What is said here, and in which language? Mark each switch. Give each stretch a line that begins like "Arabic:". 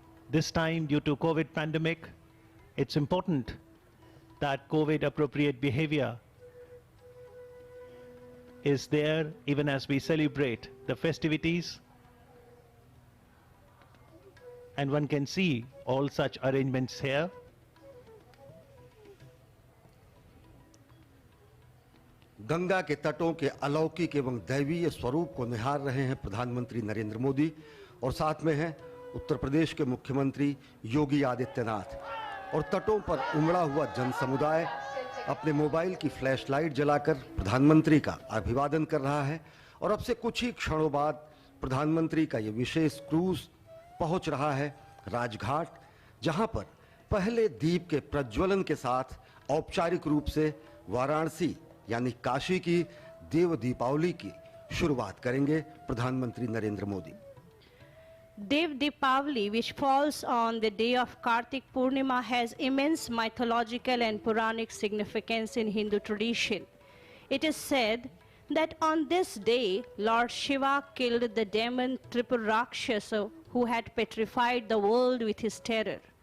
English: This time, due to COVID pandemic, it's important that COVID appropriate behavior is there even as we celebrate the festivities, and one can see all such arrangements here.
Hindi: Ganga के तटों के अलौकिक एवं दैवीय स्वरूप को निहार रहे हैं प्रधानमंत्री नरेंद्र मोदी और साथ में हैं उत्तर प्रदेश के मुख्यमंत्री योगी आदित्यनाथ। और तटों पर उमड़ा हुआ जन समुदाय अपने मोबाइल की फ्लैश लाइट जलाकर प्रधानमंत्री का अभिवादन कर रहा है और अब से कुछ ही क्षणों बाद प्रधानमंत्री का ये विशेष क्रूज पहुंच रहा है राजघाट, जहां पर पहले दीप के प्रज्वलन के साथ औपचारिक रूप से वाराणसी यानी काशी की देव दीपावली की शुरुआत करेंगे प्रधानमंत्री Narendra Modi.
English: Dev Deepavali, which falls on the day of Kartik Purnima, has immense mythological and Puranic significance in Hindu tradition. It is said that on this day, Lord Shiva killed the demon Tripura who had petrified the world with his terror.